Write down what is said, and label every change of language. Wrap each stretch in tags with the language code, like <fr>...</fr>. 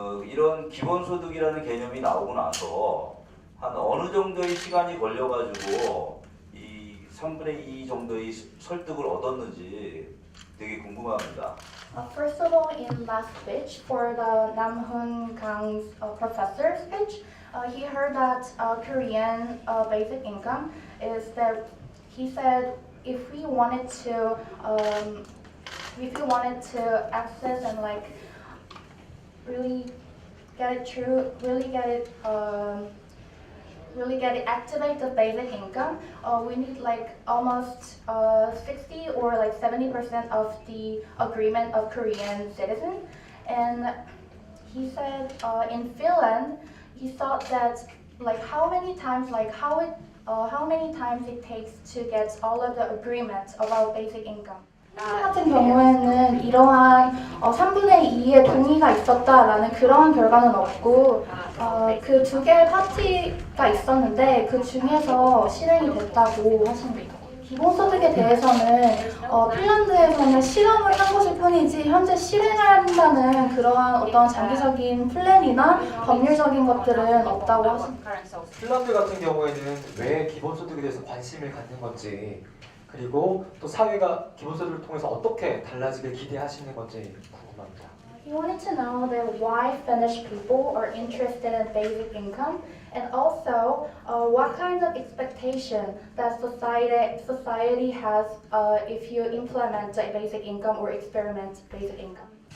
<ko>이런 기본소득이라는 개념이 나오고 나서 한 어느 정도의 시간이 걸려가지고 이 3분의 2 정도의 설득을 얻었는지 되게 궁금합니다.</ko> <en>First of all, in last speech for the Namhoon Kang's professor speech, he heard that Korean basic income is that he said if we wanted to access and like really get it through, really get it activate the basic income, we need like almost 60 or like 70% of the agreement of Korean citizens. And he said in Finland, he thought that like how many times it takes to get all of the agreements about basic income.</en> <ko>같은 경우에는 이러한 3분의 2의 동의가 있었다라는 그런 결과는 없고 그 두 개의 파티가 있었는데 그 중에서 실행이 됐다고 하십니다. 기본소득에 대해서는 핀란드에서는 실험을 한 것일 뿐이지 현재 실행한다는 그러한 어떤 장기적인 플랜이나 법률적인 것들은 없다고 하십니다. 핀란드 같은 경우에는 왜 기본소득에 대해서 관심을 갖는 건지 그리고 또 사회가 기본소득을 통해서 어떻게 달라지길 기대하시는 건지 궁금합니다.</ko> <en>He wanted to know that why Finnish people are interested in basic income and also what kind of expectation that society has if you implement a basic income or experiment basic income.</en>